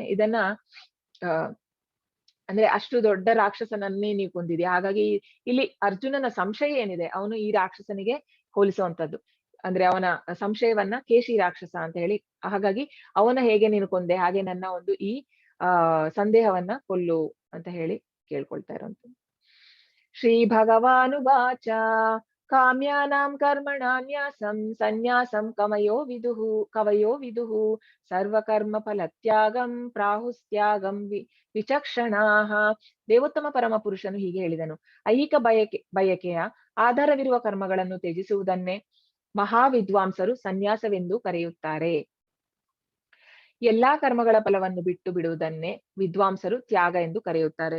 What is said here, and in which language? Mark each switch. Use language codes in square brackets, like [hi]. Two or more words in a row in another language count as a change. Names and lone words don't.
[kn] ಇದನ್ನ ಅಂದ್ರೆ ಅಷ್ಟು ದೊಡ್ಡ ರಾಕ್ಷಸನನ್ನೇ ನೀವು ಕೊಂದಿದ್ಯಾ, ಹಾಗಾಗಿ ಇಲ್ಲಿ ಅರ್ಜುನನ ಸಂಶಯ ಏನಿದೆ ಅವನು ಈ ರಾಕ್ಷಸನಿಗೆ ಹೋಲಿಸುವಂತದ್ದು. ಅಂದ್ರೆ ಅವನ ಸಂಶಯವನ್ನ ಕೇಶಿ ರಾಕ್ಷಸ ಅಂತ ಹೇಳಿ, ಹಾಗಾಗಿ ಅವನ ಹೇಗೆ ನೀನು ಕೊಂದೆ ಹಾಗೆ ನನ್ನ ಒಂದು ಈ ಸಂದೇಹವನ್ನ ಕೊಲ್ಲು ಅಂತ ಹೇಳಿ ಕೇಳ್ಕೊಳ್ತಾ ಇರೋಂಥದ್ದು. [sa] ಶ್ರೀ ಭಗವಾನುವಾಚ ಕಾಮ್ಯಾನಾಂ ಕರ್ಮಣಾನ್ಯಾಸಂ ಸನ್ಯಾಸಂ ಕವಯೋ ವಿದುಃ ಸರ್ವಕರ್ಮ ಫಲತ್ಯಾಗಂ ಪ್ರಾಹುಸ್ತ್ಯಾಗಂ ವಿಚಕ್ಷಣಾಃ. [kn] ದೇವೋತ್ತಮ ಪರಮ ಪುರುಷನು ಹೀಗೆ ಹೇಳಿದನು, ಐಹಿಕ ಬಯಕೆಯ ಆಧಾರವಿರುವ ಕರ್ಮಗಳನ್ನು ತ್ಯಜಿಸುವುದನ್ನೇ ಮಹಾವಿದ್ವಾಂಸರು ಸನ್ಯಾಸವೆಂದು ಕರೆಯುತ್ತಾರೆ. ಎಲ್ಲಾ ಕರ್ಮಗಳ ಫಲವನ್ನು ಬಿಟ್ಟು ಬಿಡುವುದನ್ನೇ ವಿದ್ವಾಂಸರು ತ್ಯಾಗ ಎಂದು ಕರೆಯುತ್ತಾರೆ.